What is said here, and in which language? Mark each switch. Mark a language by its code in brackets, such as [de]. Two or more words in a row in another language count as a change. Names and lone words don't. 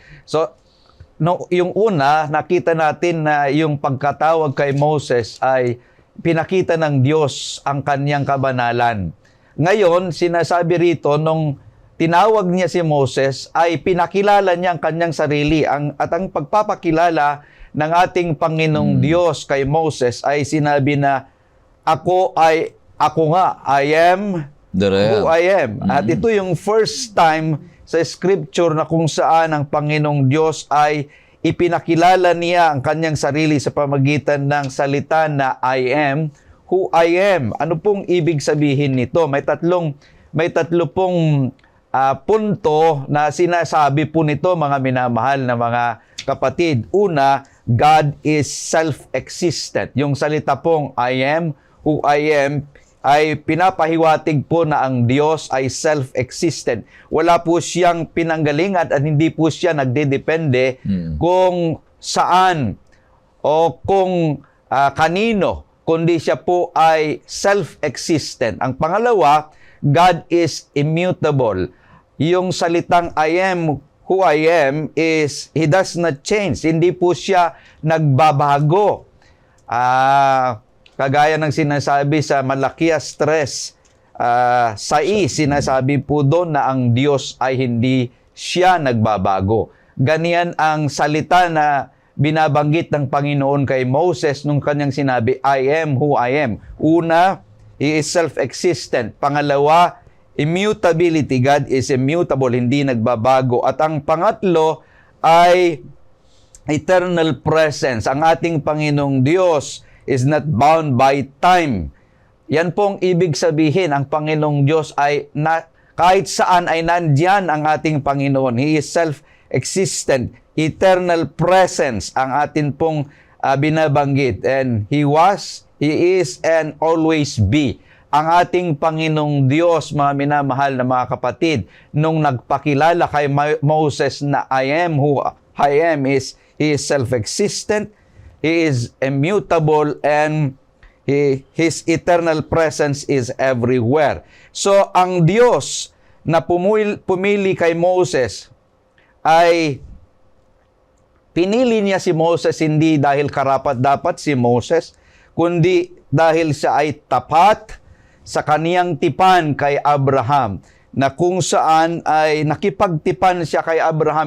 [tl] So, yung una, nakita natin na yung pagkatawag kay Moses ay pinakita ng Diyos ang kanyang kabanalan. Ngayon, sinasabi rito, nung tinawag niya si Moses, ay pinakilala niya ang kanyang sarili. At ang pagpapakilala ng ating Panginoong Diyos kay Moses ay sinabi na, ako nga, [en] I am who I am. [tl] At ito yung [en] first time [tl] sa scripture na kung saan ang Panginoong Diyos ay ipinakilala niya ang kanyang sarili sa pamagitan ng salita na [en] I am who I am. [tl] Ano pong ibig sabihin nito? May tatlo pong punto na sinasabi po nito, mga minamahal na mga kapatid. [en] Una, God is self-existent. [tl] Yung salita pong [en] I am who I am [tl] ay pinapahiwatig po na ang Diyos ay self-existent. Wala po siyang pinanggalingan at hindi po siya nagdedepende kung saan o kung kanino, kundi siya po ay self-existent. [en] Ang pangalawa, God is immutable. [tl] Yung salitang [en] I am who I am is, He does not change. [tl] Hindi po siya nagbabago. Kagaya ng sinasabi sa Malakias 3, 6, sinasabi po doon na ang Diyos ay hindi siya nagbabago. Ganyan ang salita na binabanggit ng Panginoon kay Moses nung kanyang sinabi, [en] I am who I am. Una, He is self-existent. Pangalawa, immutability. God is immutable, [tl] hindi nagbabago. At ang pangatlo ay [en] eternal presence. [tl] Ang ating Panginoong Diyos [en] is not bound by time. [tl] Yan pong ibig sabihin, ang Panginoong Diyos ay kahit saan ay nandyan ang ating Panginoon. [en] He is self-existent, eternal presence [tl] ang atin pong binabanggit. [en] And He was, He is, and always be. [tl] Ang ating Panginoong Diyos, mga minamahal na mga kapatid, nung nagpakilala kay Moses na [en] I am who I am, He is self-existent, He is immutable, and His eternal presence is everywhere. [tl] So, ang Diyos na pumili kay Moses ay pinili niya si Moses hindi dahil karapat-dapat si Moses, kundi dahil siya ay tapat sa kaniyang tipan kay Abraham, na kung saan ay nakipagtipan siya kay Abraham.